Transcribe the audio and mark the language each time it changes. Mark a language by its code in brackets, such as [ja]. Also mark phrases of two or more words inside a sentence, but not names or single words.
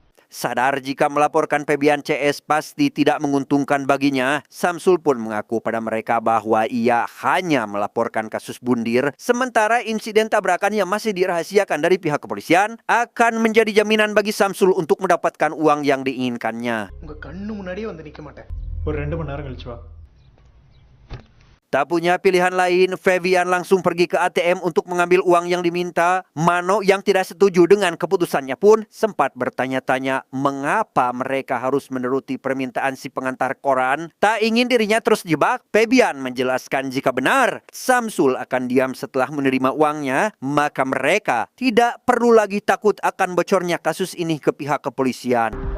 [id] Sadar jika melaporkan Febian CS pasti tidak menguntungkan baginya, Samsul pun mengaku pada mereka bahwa ia hanya melaporkan kasus bundir, sementara insiden tabrakan yang masih dirahasiakan dari pihak kepolisian akan menjadi jaminan bagi Samsul untuk mendapatkan uang yang diinginkannya. [ta] உங்க கண்ணு முன்னாடியே வந்து நிக்க மாட்டேன். ஒரு 2 மணி நேரம் கழிச்சு வா. [id] Tak punya pilihan lain, Febian langsung pergi ke ATM untuk mengambil uang yang diminta. Mano yang tidak setuju dengan keputusannya pun sempat bertanya-tanya mengapa mereka harus menuruti permintaan si pengantar koran. Tak ingin dirinya terus jebak, Febian menjelaskan jika benar Samsul akan diam setelah menerima uangnya, maka mereka tidak perlu lagi takut akan bocornya kasus ini ke pihak kepolisian.